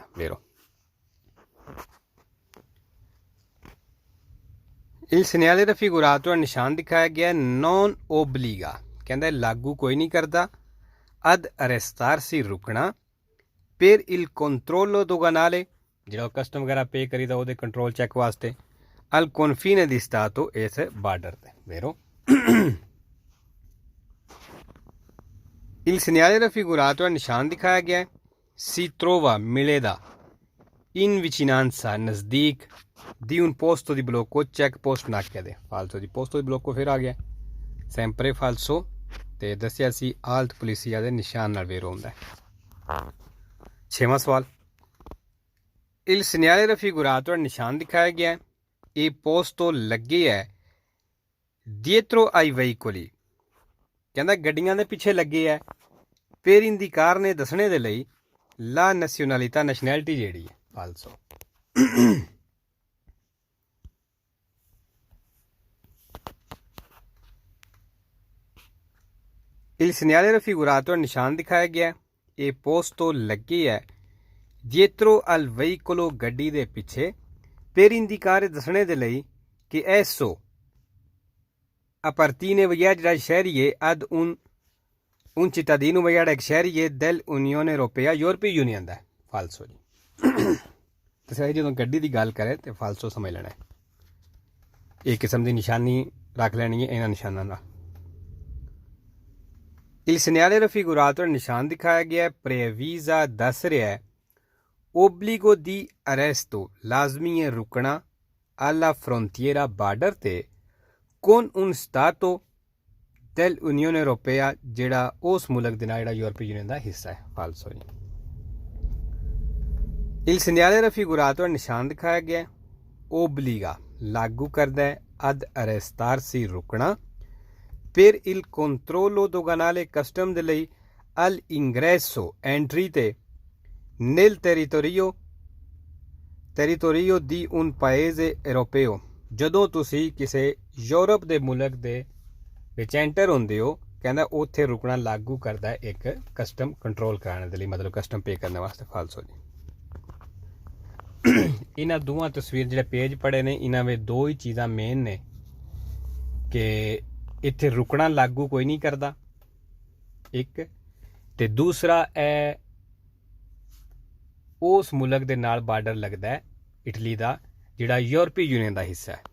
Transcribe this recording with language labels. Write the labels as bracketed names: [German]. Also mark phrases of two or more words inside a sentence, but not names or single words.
[Italian] ਵੇਰੋ il segnale raffigurato [Punjabi] ਨਿਸ਼ਾਨ ਦਿਖਾਇਆ ਗਿਆ [Italian] non obbliga, [Punjabi] ਕਹਿੰਦਾ ਲਾਗੂ ਕੋਈ ਨਹੀਂ ਕਰਦਾ [Italian] ad arrestarsi [Punjabi] ਰੁਕਣਾ [Italian] per il controllo doganale, [Punjabi] ਜਿਹੜਾ ਕਸਟਮ ਵਗੈਰਾ ਪੇ ਕਰੀਦਾ ਉਹਦੇ ਕੰਟਰੋਲ ਚੈੱਕ ਵਾਸਤੇ, [Italian] al confine di stato [Punjabi] ਇਸ ਬਾਰਡਰ ਤੇ। [Italian] vero? il segnale raffigurato [Punjabi] ਨਿਸ਼ਾਨ ਦਿਖਾਇਆ ਗਿਆ [Italian] si trova ਮਿਲੇਦਾ in vicinanza ਨਜ਼ਦੀਕ di un posto di blocco, [Punjabi] ਚੈੱਕ ਪੋਸਟ ਨਾਕੇ ਦੇ। ਫਾਲਸੋ ਦੀ [Italian] posto di blocco [Punjabi] ਫਿਰ ਆ ਗਿਆ [Italian] sempre falso, [Punjabi] ਤੇ ਦੱਸਿਆ ਸੀ [Italian] alt polizia [Punjabi] ਦੇ ਨਿਸ਼ਾਨ ਨਾਲ ਵੇਰੋ ਹੁੰਦਾ ਹੈ। 6ਵਾਂ ਸਵਾਲ, [Italian] il segnale raffigurato [Punjabi] ਨਿਸ਼ਾਨ ਦਿਖਾਇਆ ਗਿਆ ਇਹ ਪੋਸਟੋ ਲੱਗੇ ਹੈ [Italian] dietro ai veicoli, [Punjabi] ਕਹਿੰਦਾ ਗੱਡੀਆਂ ਦੇ ਪਿੱਛੇ ਲੱਗੇ ਹੈ [Italian] per indicare [Punjabi] ਦੱਸਣੇ ਦੇ ਲਈ [Italian] la nazionalità, [Punjabi] ਨੈਸ਼ਨੈਲਿਟੀ ਜਿਹੜੀ ਹੈ। [Italian] ਫਾਲਸੋ il segnale raffigurato [Punjabi] ਨਿਸ਼ਾਨ ਦਿਖਾਇਆ ਗਿਆ ਇਹ ਪੋਸਟੋ ਲੱਗੇ ਹੈ [Italian] dietro al veicolo, [Punjabi] ਗੱਡੀ ਦੇ ਪਿੱਛੇ, [Italian] per indicare [Punjabi] ਦੱਸਣੇ ਦੇ ਲਈ ਕਿ [Italian] esso appartiene [Punjabi] ਜਿਹੜਾ ਸ਼ਹਿਰੀ ਹੈ [Italian] ad un cittadino [Punjabi] ਜਿਹੜਾ ਇੱਕ ਸ਼ਹਿਰੀ ਹੈ [Italian] del Unione Europea [Punjabi] ਯੂਰਪੀ ਯੂਨੀਅਨ ਦਾ। ਫਾਲਸੋ ਜੀ, ਤੇ ਸਹੀ ਜਦੋਂ ਗੱਡੀ ਦੀ ਗੱਲ ਕਰੇ ਤੇ ਫਾਲਸੋ ਸਮਝ ਲੈਣਾ ਹੈ। ਇਹ ਕਿਸਮ ਦੀ ਨਿਸ਼ਾਨੀ ਰੱਖ ਲੈਣੀ ਹੈ ਇਹਨਾਂ ਨਿਸ਼ਾਨਾਂ ਨਾਲ। [Italian] il segnale raffigurato [Punjabi] ਨਿਸ਼ਾਨ ਦਿਖਾਇਆ ਗਿਆ [Italian] previsa [Punjabi] ਦੱਸ ਰਿਹਾ ਹੈ [Italian] obbligo di arresto, [Punjabi] ਲਾਜ਼ਮੀ ਹੈ ਰੁਕਣਾ [Italian] alla frontiera, [Punjabi] ਬਾਰਡਰ ਤੇ, [Italian] con un stato del Unione Europea, [Punjabi] ਜਿਹੜਾ ਉਸ ਮੁਲਕ ਦੇ ਨਾਲ ਜਿਹੜਾ ਯੂਰਪੀ ਯੂਨੀਅਨ ਦਾ ਹਿੱਸਾ ਹੈ। ਫਾਲਸੋ ਜੀ, [Italian] il segnale raffigurato [Punjabi] ਨਿਸ਼ਾਨ ਦਿਖਾਇਆ ਗਿਆ [Italian] obbliga [Punjabi] ਲਾਗੂ ਕਰਦਾ ਹੈ [Italian] ad arrestarsi ਰੁਕਣਾ per il controllo doganale, [Punjabi] ਕਸਟਮ ਦੇ ਲਈ, [Italian] al ingresso [Punjabi] ਐਂਟਰੀ ਤੇ, [Italian] nel territorio di un paese europeo, [Punjabi] ਜਦੋਂ ਤੁਸੀਂ ਕਿਸੇ ਯੂਰਪ ਦੇ ਮੁਲਕ ਦੇ ਵਿੱਚ ਐਂਟਰ ਹੁੰਦੇ ਹੋ, ਕਹਿੰਦਾ ਉੱਥੇ ਰੁਕਣਾ ਲਾਗੂ ਕਰਦਾ ਹੈ ਇੱਕ ਕਸਟਮ ਕੰਟਰੋਲ ਕਰਾਉਣ ਦੇ ਲਈ, ਮਤਲਬ ਕਸਟਮ ਪੇ ਕਰਨ ਵਾਸਤੇ। ਫਾਲਸੋ ਜੀ, ਇਹਨਾਂ ਦੋਵਾਂ ਤਸਵੀਰ ਜਿਹੜੇ ਪੇਜ ਪੜੇ ਨੇ ਇਹਨਾਂ ਵਿੱਚ ਦੋ ਹੀ ਚੀਜ਼ਾਂ ਮੇਨ ਨੇ ਕਿ ਇੱਥੇ ਰੁਕਣਾ ਲਾਗੂ ਕੋਈ ਨਹੀਂ ਕਰਦਾ ਇੱਕ, ਤੇ ਦੂਸਰਾ ਇਹ ਉਸ ਮੁਲਕ ਦੇ ਨਾਲ ਬਾਰਡਰ ਲੱਗਦਾ ਹੈ ਇਟਲੀ ਦਾ ਜਿਹੜਾ ਯੂਰਪੀ ਯੂਨੀਅਨ ਦਾ ਹਿੱਸਾ ਹੈ।